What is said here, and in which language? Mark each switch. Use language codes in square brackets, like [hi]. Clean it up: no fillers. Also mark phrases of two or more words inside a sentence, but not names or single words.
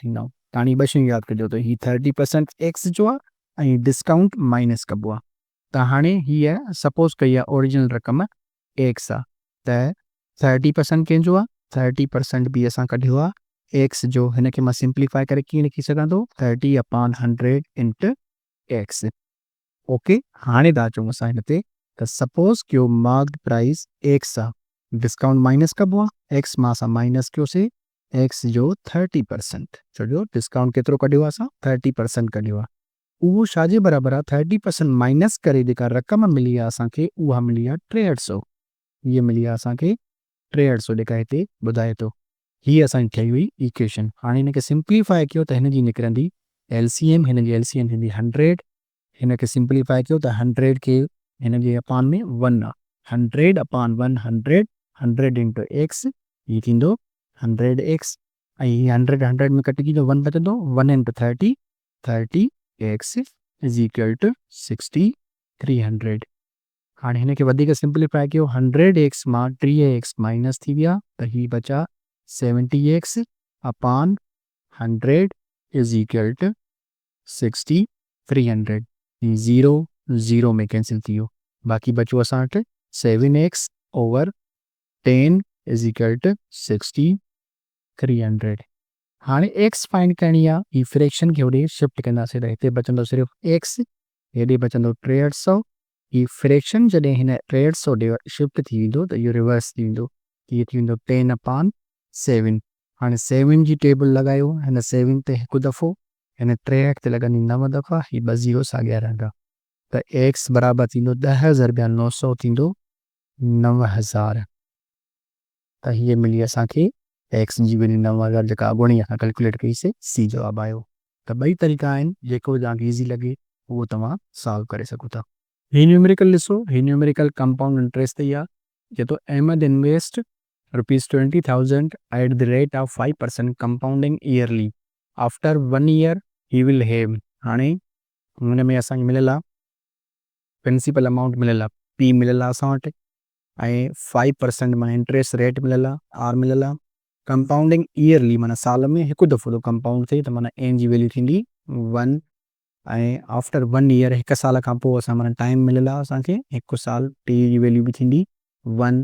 [sd] त हाणे ॿ शयूं यादि कजो त ही 30% एक्स जो आहे ऐं डिस्काउंट माइनस कबो आहे। त हाणे हीअ सपोज़ कई आहे ओरिजिनल रक़म एक्स आहे त 30% कंहिंजो आहे, 30% बि असां कढियो आहे एक्स जो। हिन खे मां सिंप्लीफाई करे कीअं लिखी सघां थो 30/100 [en] into x. [sd] ओके, हाणे था अचूं असां हिन ते त सपोज़ कयो [en] marked price x [sd] आहे, डिस्काउंट माइनस कबो आहे, एक्स मां असां माइनस कयोसीं एक्स जो 30%। छो डिस्काउंट केतिरो कढियो आहे असां 30% कढियो आहे। उहो छाजे बराबरि आहे 30% माइनस करे जेका रक़म मिली आहे असांखे उहा मिली आहे 6300। हीअ मिली आहे असांखे 6300 जेका हिते ॿुधाए थो। हीअ असांजी ठही हुई इक्वेशन। हाणे हिनखे सिंप्लीफाई कयो त हिनजी निकिरंदी LCM, हिनजी LCM थींदी 100। हिनखे सिंप्लीफाई कयो त 100 खे हिन जे अपान में 1 आहे, 100/1 100, 100 [en] into x, [sd] हीअ थींदो 100x ऐं हीअ 100 में कटिजी तो 1 बचंदो, 1 इंटू 30, 30x [en] is equal to [sd] 6300। हाणे हिनखे वधीक सिंप्लीफाई कयो 100x मां 3x माइनस थी विया त हीअ बचा 70x/100 [en] is equal to [sd] 6300। [en] zero zero [sd] में कैंसिल थी वियो, बाक़ी बचो असां वटि 7x/10 [en] is equal to [sd] 6300। हाणे [en] x find [sd] करणी आहे, ही फ्रैक्शन खे होॾे शिफ्ट कंदासीं त हिते बचंदो सिर्फ़ु एक्स, हेॾे बचंदो 6300। ही फ्रैक्शन जॾहिं हिन 6300 ॾे शिफ्ट थी वेंदो त इहो रिवर्स थी वेंदो, हीअ थी वेंदो 10/7। हाणे 7 जी टेबल लॻायो, हिन 7 ते हिकु दफ़ो, हिन 63 ते लॻंदी 9 दफ़ा, हीअ 2 ज़ीरो साॻिया रहंदा त एक्स बराबरि थींदो 10,900 थींदो 9000। त हीअ मिली असांखे एक्स जी वैल्यू 9000 जेका अॻोणी असां कैलकुलेट कईसीं, सी जवाबु आयो। त ॿई तरीक़ा आहिनि, जेको तव्हांखे ईज़ी लॻे उहो तव्हां सॉल्व करे सघो था। ही न्यूमेरिकल ॾिसो, ही न्यूमेरिकल कंपाउंड इंट्रेस्ट ते आहे। चए थो [en] अहमद invest ₹20,000 at the rate of 5% compounding yearly, after 1 year he will have. [sd] हाणे हुन में असांखे मिलियल आहे [en] principal amount [sd] मिलियल आहे, पी मिलियल आहे असां वटि, ऐं 5% माना [en] interest rate [sd] मिलियल आहे, आर मिलियल आहे। [en] compounding yearly [sd] माना साल में हिकु दफ़ो थो कंपाउंड थिए त माना एन जी वैल्यू थींदी 1, ऐं [en] after 1 year [sd] हिकु साल खां पोइ असां माना टाइम मिलियल आहे असांखे हिकु साल, टी जी वैल्यू बि थींदी 1।